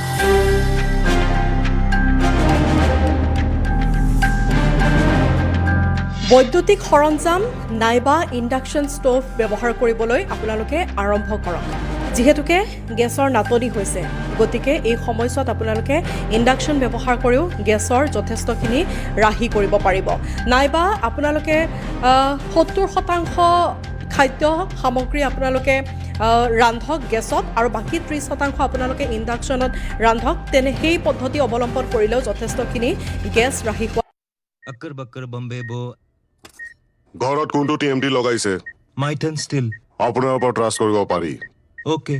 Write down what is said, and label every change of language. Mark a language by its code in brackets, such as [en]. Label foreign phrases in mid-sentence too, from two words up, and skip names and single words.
[as] বৈদ্যুতিক সৰঞ্জাম নাইবা ইণ্ডাকশ্যন ষ্টোভ ব্যৱহাৰ কৰিবলৈ আপোনালোকে আৰম্ভ কৰক যিহেতুকে গেছৰ নাটনি হৈছে গতিকে এই সময়ছোৱাত আপোনালোকে ইণ্ডাকশ্যন ব্যৱহাৰ কৰিও গেছৰ যথেষ্টখিনি ৰাহি কৰিব পাৰিব নাইবা আপোনালোকে 70% খাদ্য সামগ্ৰী আপোনালোকে ৰান্ধক গেছত আৰু বাকী 30% আপোনালোকে ইণ্ডাকশ্যনত ৰান্ধক তেনে সেই পদ্ধতি অৱলম্বন কৰিলেও যথেষ্টখিনি গেছ ৰাহি হোৱা [hi] अक्कर बक्कर बम्बे बो [as] ঘৰত কোনটো টিএমটি লগাইছে माइथन स्टील আপোনাৰ ওপৰত ট্ৰাষ্ট কৰিব পাৰি ओके